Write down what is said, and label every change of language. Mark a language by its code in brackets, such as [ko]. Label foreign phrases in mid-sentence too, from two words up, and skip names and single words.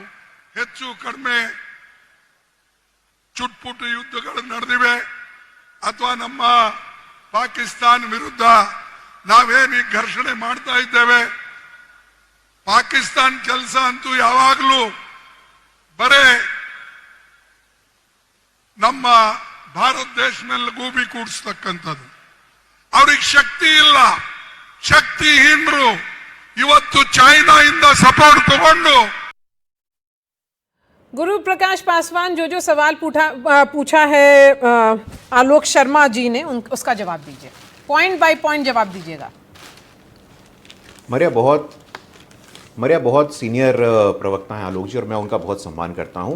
[kn] ಹೆಚ್ಚು ಕಡಿಮೆ ಚುಟ್ಪುಟ್ಟು ಯುದ್ಧಗಳು ನಡೆದಿವೆ ಅಥವಾ ನಮ್ಮ ಪಾಕಿಸ್ತಾನ ವಿರುದ್ಧ ನಾವೇನು ಘರ್ಷಣೆ ಮಾಡ್ತಾ ಇದ್ದೇವೆ, ಪಾಕಿಸ್ತಾನ ಕೆಲಸ ಅಂತೂ ಯಾವಾಗಲೂ ಬರೇ ನಮ್ಮ ಭಾರತ ದೇಶ ಮೇಲೆ ಗೂಬಿ ಕೂಡಿಸ್ತಕ್ಕಂಥದ್ದು. ಅವ್ರಿಗೆ ಶಕ್ತಿ ಇಲ್ಲ, ಶಕ್ತಿಹೀನರು ಇವತ್ತು ಚೈನಾ ಇಂದ ಸಪೋರ್ಟ್ ತಗೊಂಡು [hi] गुरु प्रकाश पासवान जो सवाल पूछा है आलोक शर्मा जी ने उसका जवाब दीजिए, [en] point by point [hi] जवाब दीजिएगा। मरिया बहुत सीनियर प्रवक्ता हैं आलोक जी, और मैं उनका बहुत सम्मान करता हूं।